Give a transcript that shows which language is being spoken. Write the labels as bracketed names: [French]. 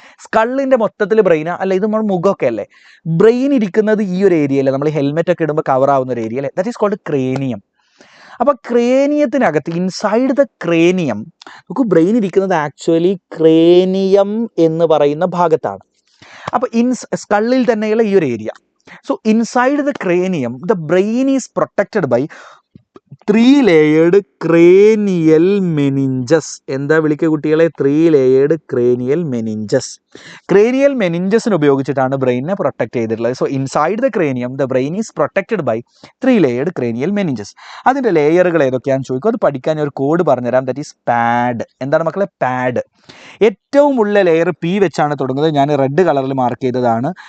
[Malayalam] സ്കള്ളിൻ്റെ മൊത്തത്തിൽ ബ്രെയിനാ? അല്ല, ഇത് നമ്മുടെ മുഖമൊക്കെ അല്ലേ? ബ്രെയിൻ ഇരിക്കുന്നത് ഈ ഒരു ഏരിയയിലെ, നമ്മൾ ഹെൽമെറ്റ് ഒക്കെ ഇടുമ്പോൾ കവർ ആവുന്ന ഒരു ഏരിയ അല്ലേ? [English] That is called cranium. [Malayalam] അപ്പോൾ ക്രേനിയത്തിനകത്ത്, [English] inside the cranium, [Malayalam] നമുക്ക് ബ്രെയിൻ ഇരിക്കുന്നത് ആക്ച്വലി ക്രേനിയം എന്ന് പറയുന്ന ഭാഗത്താണ്. അപ്പോൾ സ്കള്ളിൽ തന്നെയുള്ള ഈ ഒരു area. [English] So inside the cranium, the brain is protected by 3-layered cranial meninges. [Malayalam] എന്താ വിളിക്കുക കുട്ടികളെ? 3-layered cranial meninges. ക്രേനിയൽ മെനിഞ്ചസിന് ഉപയോഗിച്ചിട്ടാണ് ബ്രെയിനിനെ പ്രൊട്ടക്ട് ചെയ്തിട്ടുള്ളത്. [English] So inside the cranium the brain is protected by 3-layered cranial meninges. [Malayalam] അതിൻ്റെ ലെയറുകൾ ഏതൊക്കെയാണെന്ന് ചോദിക്കും. അത് പഠിക്കാൻ ഞാൻ ഒരു കോഡ് പറഞ്ഞുതരാം. [English] That is pad. [Malayalam] എന്താണ് മക്കളെ? പാഡ്. ഏറ്റവും ഉള്ള ലെയർ പി വെച്ചാണ് തുടങ്ങുന്നത്. ഞാൻ റെഡ് കളറിൽ മാർക്ക് ചെയ്തതാണ്.